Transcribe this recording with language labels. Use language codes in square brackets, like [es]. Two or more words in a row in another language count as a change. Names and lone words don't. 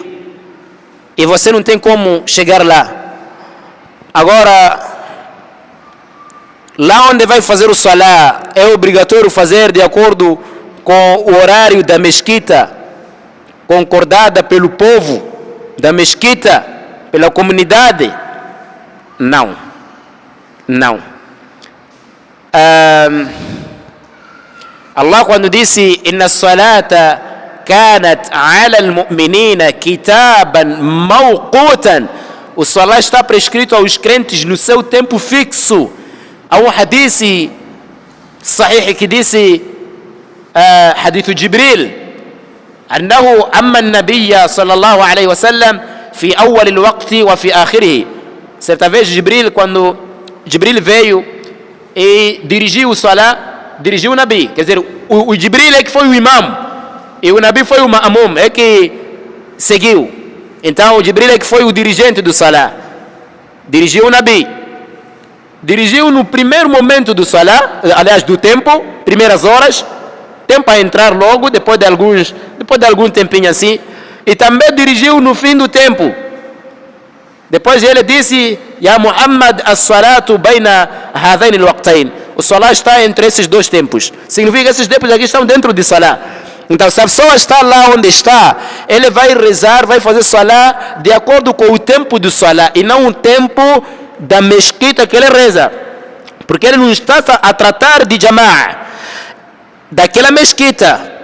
[pt] E você não tem como chegar lá. Agora, lá onde vai fazer o salá, é obrigatório fazer de acordo com o horário da mesquita, concordada pelo povo da mesquita, pela comunidade? Não. Não. Allah quando disse, [ar] إن الصلاة كانت على المؤمنين كتابا موقوتا, [pt] o salat está prescrito aos crentes no seu tempo fixo. Há um [ar] حديث صحيح [pt] que disse, [ar] hadith Jibril, أنه أما النبي صلى الله عليه وسلم في أول الوقت وفي آخره. [pt] Certa vez quando Jibril veio e dirigiu o salat, dirigiu o Nabi, quer dizer, o Jibril é que foi o imam, e o Nabi foi o ma'mum, é que seguiu. Então o Jibril é que foi o dirigente do salat. Dirigiu o Nabi. Dirigiu no primeiro momento do salat, aliás do tempo, primeiras horas, tempo a entrar logo, depois de algum tempinho assim. E também dirigiu no fim do tempo. Depois ele disse, [ar] يا محمد، الصلاة بين هذين الوقتين. [pt] O salat está entre esses dois tempos. Significa que esses tempos aqui estão dentro do salat. Então, se a pessoa está lá onde está, ele vai rezar, vai fazer salat de acordo com o tempo do salat e não o tempo da mesquita que ele reza. Porque ele não está a tratar de jama'a daquela mesquita.